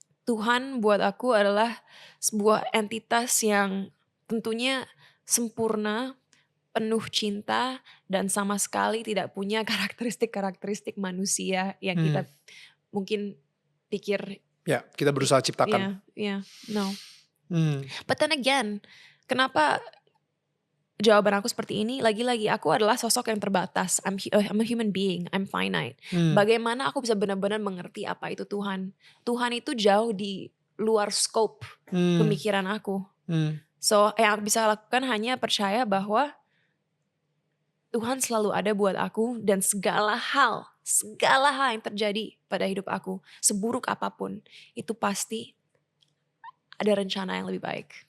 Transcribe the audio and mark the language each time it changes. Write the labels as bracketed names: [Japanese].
[Indonesian] Tuhan buat aku adalah sebuah entitas yang tentunya sempurna, penuh cinta, dan sama sekali tidak punya karakteristik-karakteristik manusia yang Hmm. kita mungkin pikir, Ya, kita berusaha ciptakan. [English] no. Hmm. But then again, [Indonesian] kenapa jawaban aku seperti ini? Lagi-lagi aku adalah sosok yang terbatas. [English] I'm a human being, I'm finite. Hmm. [Indonesian] Bagaimana aku bisa benar-benar mengerti apa itu Tuhan? Tuhan itu jauh di luar scope Hmm. pemikiran aku. Hmm. So yang aku bisa lakukan hanya percaya bahwa Tuhan selalu ada buat aku, dan segala hal yang terjadi pada hidup aku, seburuk apapun, itu pasti ada rencana yang lebih baik.